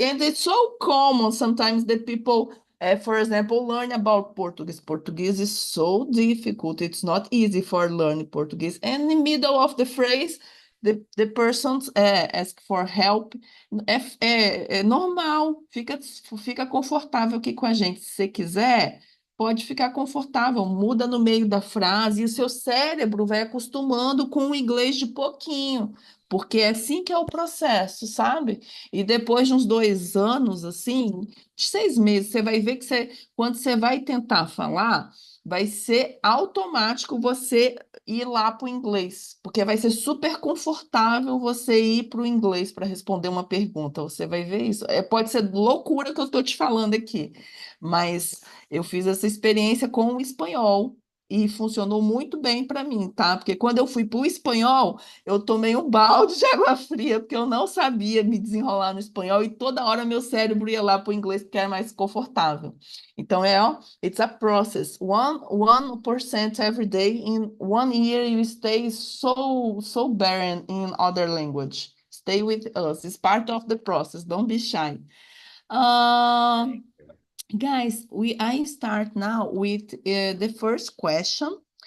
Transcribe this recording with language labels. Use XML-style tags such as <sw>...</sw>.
<en>And it's so common sometimes the people, for example, learn about Portuguese. Portuguese is so difficult. It's not easy for learning Portuguese. And in the middle of the phrase, the persons ask for help.</en> <pt>É normal, fica confortável aqui com a gente. Se você quiser, pode ficar confortável, muda no meio da frase e o seu cérebro vai acostumando com o inglês de pouquinho, porque é assim que é o processo, sabe? E depois de uns 2 anos, assim, de 6 meses, você vai ver que quando você vai tentar falar, vai ser automático você ir lá para o inglês, porque vai ser super confortável você ir para o inglês para responder uma pergunta. Você vai ver isso. Pode ser loucura que eu estou te falando aqui, mas eu fiz essa experiência com o espanhol e funcionou muito bem para mim, tá? Porque quando eu fui para o espanhol, eu tomei um balde de água fria, porque eu não sabia me desenrolar no espanhol e toda hora meu cérebro ia lá para o inglês, porque era mais confortável. Então, ó,</pt> <en>it's a process. 1% every day. In 1 year, you stay so barren in other language. Stay with us. It's part of the process. Don't be shy. Um, Guys, I start now with the first question.</en>